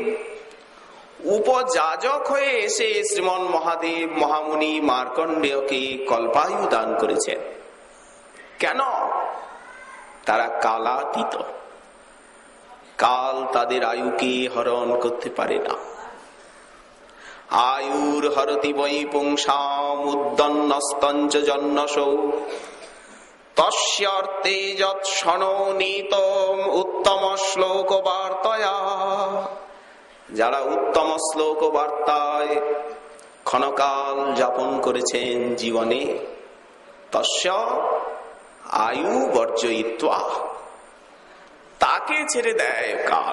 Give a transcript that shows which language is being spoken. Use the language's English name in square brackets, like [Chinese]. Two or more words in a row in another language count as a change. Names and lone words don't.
[Bangla] উপযাজক হয়ে এসে শ্রীমন মহাদেব মহামুনি মার্কণ্ডেয়কে কল্পায়ু দান করেছেন। কেন? তারা কালাতীত। কাল তাদের আয়ুকে হরণ করতে পারে না। [Sanskrit] আয়ুর হরতি বৈ পুংসাম উদ্দন্নস্তঞ্চ জন্মসৌ তস্যর্তে যৎ শোণীতম উত্তম শ্লোক বার্তয়া। [Bangla] যারা উত্তম শ্লোক বার্তায় ক্ষণকাল যাপন করেছেন জীবনে, [Sanskrit] তস্য আয়ু বর্জয়িত্বা, [Bangla] তাকে ছেড়ে দেয় কাল।